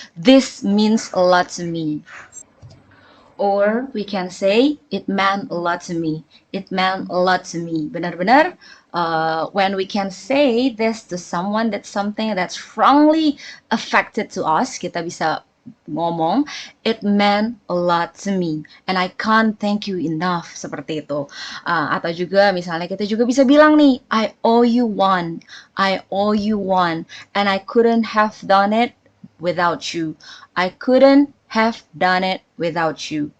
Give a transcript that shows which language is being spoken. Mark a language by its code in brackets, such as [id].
[en] This means a lot to me. Or we can say, it meant a lot to me. It meant a lot to me. [id] Benar-benar, [en] when we can say this to someone, that's something that's strongly affected to us, [id] kita bisa ngomong, [en] it meant a lot to me. And I can't thank you enough. [id] Seperti itu. Atau juga misalnya kita juga bisa bilang nih, [en] I owe you one. I owe you one. And I couldn't have done it without you. I couldn't have done it without you.